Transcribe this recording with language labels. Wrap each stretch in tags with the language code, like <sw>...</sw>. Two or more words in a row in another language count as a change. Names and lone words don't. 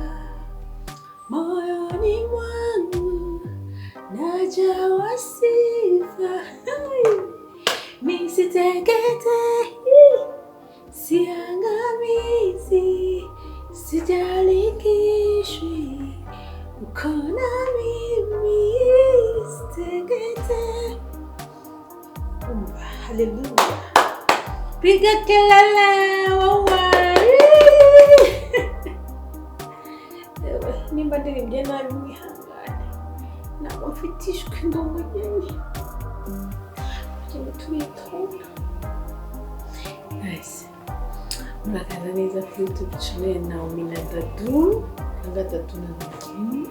<sw>Moyoni mwangu najawa sifa, nisiteketee, siangamizi, sijalikishwi, uko na mimi, siteketee. Haleluya, piga kelele wawari.</sw> <rw>Nimba ndirimbye nabi mwihangane, ntabwo mfite ijwi ngo mugeni kugira ngo tubitonda. Nice, murakaza neza kuri</rw> <en>YouTube channel</en> <rw>Naomie na Dadu, cyangwa Dadu na Naomie.</rw>